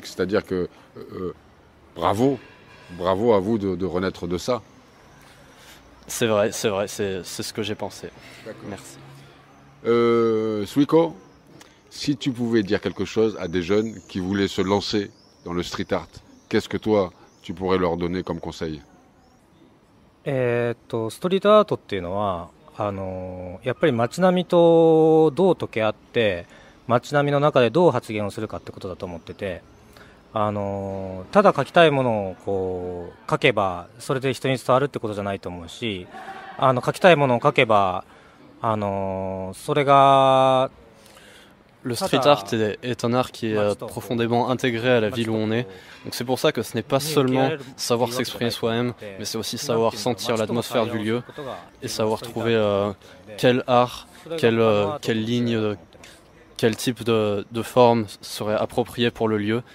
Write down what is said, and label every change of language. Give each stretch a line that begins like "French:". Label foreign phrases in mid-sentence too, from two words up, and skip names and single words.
French: C'est-à-dire que bravo à vous de renaître de ça. C'est vrai, c'est ce que j'ai pensé. Merci. Suiko, si tu pouvais dire quelque chose à des jeunes qui voulaient se lancer dans le
English: street art,
French: qu'est-ce que toi, tu pourrais leur donner comme conseil?
Japanese: ストリートアートっていうのはやっぱり街並みとどう溶け合って街並みの中でどう発言をするかってことだと思ってて、ただ描きたいものをこう描けばそれで人に伝わるってことじゃないと思うし、描きたいものを描けばそれが
French: Le
English: street art
French: est un art qui est profondément intégré à la ville où on est. Donc c'est pour ça que ce n'est pas seulement savoir s'exprimer soi-même, mais c'est aussi savoir sentir l'atmosphère du lieu et savoir trouver quel art, quelle ligne, quel type de forme serait approprié pour le lieu.